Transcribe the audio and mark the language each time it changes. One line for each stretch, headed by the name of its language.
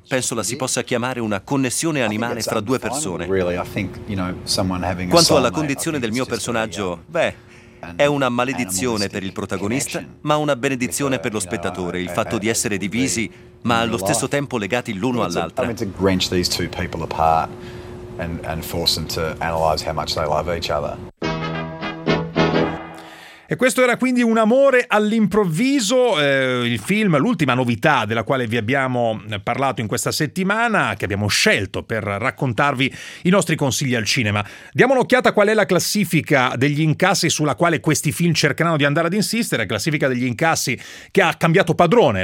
Italian: Penso la si possa chiamare una connessione animale fra due persone. Quanto alla condizione del mio personaggio, beh, è una maledizione per il protagonista, ma una benedizione per lo spettatore, il fatto di essere divisi, ma allo stesso tempo legati l'uno all'altra.
English: I meant to wrench these two people apart and force them to analyze how much they love each other.
Italian: E questo era quindi Un amore all'improvviso, il film, l'ultima novità della quale vi abbiamo parlato in questa settimana, che abbiamo scelto per raccontarvi i nostri consigli al cinema. Diamo un'occhiata a qual è la classifica degli incassi sulla quale questi film cercheranno di andare ad insistere, classifica degli incassi che ha cambiato padrone.